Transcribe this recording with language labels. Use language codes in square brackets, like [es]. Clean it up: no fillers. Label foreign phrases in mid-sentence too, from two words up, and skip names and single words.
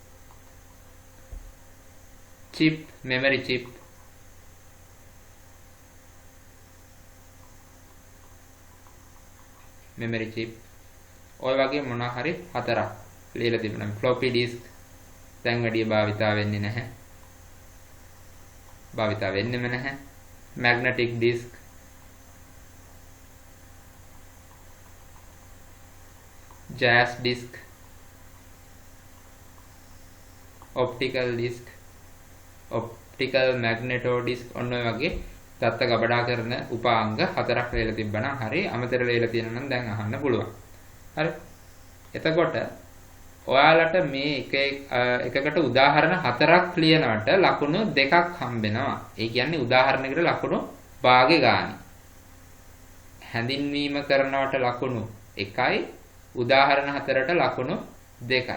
[en] chip, memory chip, [si] ඔය වගේ මොනවා හරි 4ක් ලියලා තිබුණා. [en] floppy disk [si] දැන් වැඩි භාවිතා වෙන්නේ නැහැ. භාවිතා වෙන්නෙම නැහැ. [en] magnetic disk, jazz disk, optical disk, optical magneto disk, [si] ඔන්න ඔය වගේ දත්ත ගබඩා කරන උපාංග 4ක් ලියලා තිබ්බනම් හරි. අමතර ලියලා තියෙනවා නම් දැන් අහන්න පුළුවන්. හරි. එතකොට ඔයාලට මේ එකකට උදාහරණ 4ක් ලියනවට ලකුණු 2ක් හම්බෙනවා. ඒ කියන්නේ උදාහරණයකට ලකුණු භාගේ ගානේ. හැඳින්වීම කරනවට ලකුණු 1යි, උදාහරණ 4ට ලකුණු 2යි.